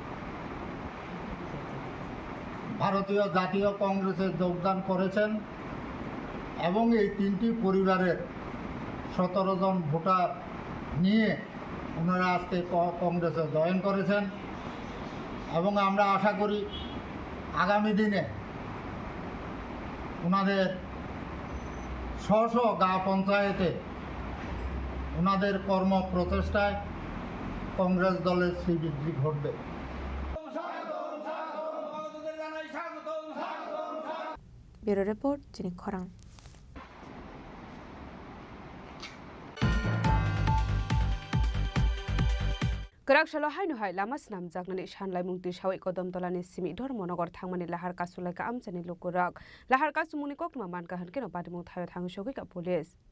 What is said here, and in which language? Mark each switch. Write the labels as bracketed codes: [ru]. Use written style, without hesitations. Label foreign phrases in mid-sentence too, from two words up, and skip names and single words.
[bn] ভারতীয় জাতীয় কংগ্রেসে যোগদান করেছেন এবং এই তিনটি পরিবারের 17 জন ভোটার নিয়ে ওনারা আজকে কংগ্রেসে জয়েন করেছেন এবং আমরা আশা করি আগামী দিনে ওনাদের স্ব গা পঞ্চায়েতে ওনাদের কর্ম প্রচেষ্টায় কংগ্রেস দলের শ্রীবৃদ্ধি ঘটবে [en] Bureau Report Chini Khorang [trp] Kerak salo hainu hai lama snam jaknani shanlai mungti shawai kodam tolani simi dhormonogor thangmani lahar kasulai ka amchani lokurak lahar kasumuni kokma manka hankeno padimung thayo thang shogoi ka police